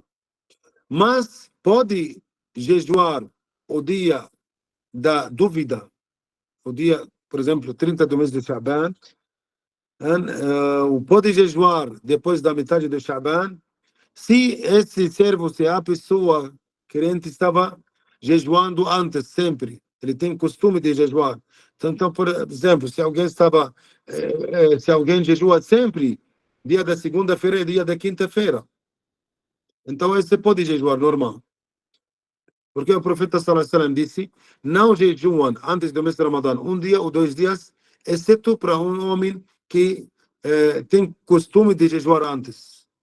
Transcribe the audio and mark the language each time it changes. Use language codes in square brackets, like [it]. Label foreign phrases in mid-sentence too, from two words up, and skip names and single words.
[pt] Mas pode jejuar o dia da dúvida, o dia, por exemplo, 30 do mês de Sha'ban, pode jejuar depois da metade do Sha'ban, se esse servo, se a pessoa crente estava jejuando antes, sempre. Ele tem costume de jejuar. Então, por exemplo, se alguém jejua sempre, dia da segunda-feira e dia da quinta-feira, então esse pode jejuar normal. Porque o profeta [ar] صلى الله عليه وسلم [pt] disse, não jejuam antes do mês de Ramadã, um dia ou 2 dias, exceto para um homem que tem costume de jejuar antes.